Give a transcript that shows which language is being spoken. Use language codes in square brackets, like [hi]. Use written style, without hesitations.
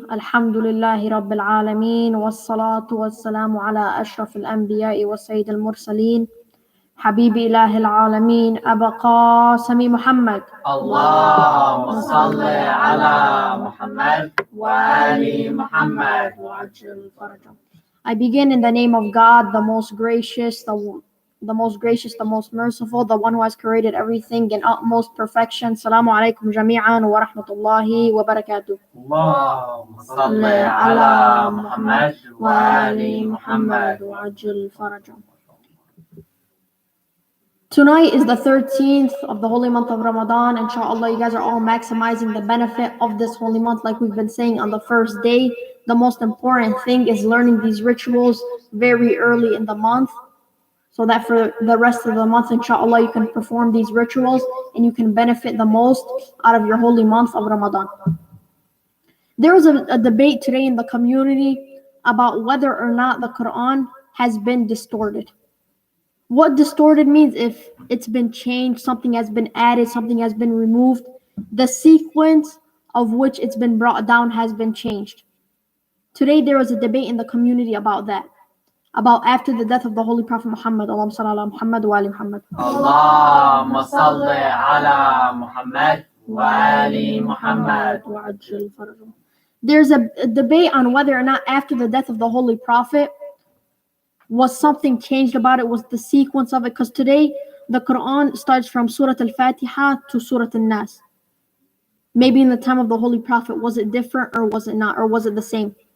[ar] الحمد لله رب العالمين، والصلاة والسلام على أشرف الأنبياء وسيد المرسلين، حبيب إله العالمين أبا قاسم محمد. اللهم صل على محمد وآل محمد وعجل فرجهم. [en] I begin in the name of God, the most gracious, the most merciful, the one who has created everything in utmost perfection. [ar] Assalamu alaikum jami'an wa rahmatullahi wa barakatuh. اللهم صل على محمد وآل محمد وعجل فرجهم. [en] Tonight is the 13th of the holy month of Ramadan. Inshallah, you guys are all maximizing the benefit of this holy month. Like we've been saying on the first day, the most important thing is learning these rituals very early in the month, so that for the rest of the month, inshallah, you can perform these rituals and you can benefit the most out of your holy month of Ramadan. There was a debate today in the community about whether or not the Quran has been distorted. What distorted means if it's been changed, something has been added, something has been removed, the sequence of which it's been brought down has been changed. Today there was a debate in the community about that, about after the death of the Holy Prophet Muhammad. [ar] Allahumma salli ala Muhammad wa ali Muhammad. اللهم صل على محمد وآل محمد وعجل فرجهم. [en] There's a debate on whether or not after the death of the Holy Prophet was something changed about it, was the sequence of it, because today the Quran starts from Surah Al-Fatiha to Surah Al-Nas. Maybe in the time of the Holy Prophet, was it different or was it not, or was it the same?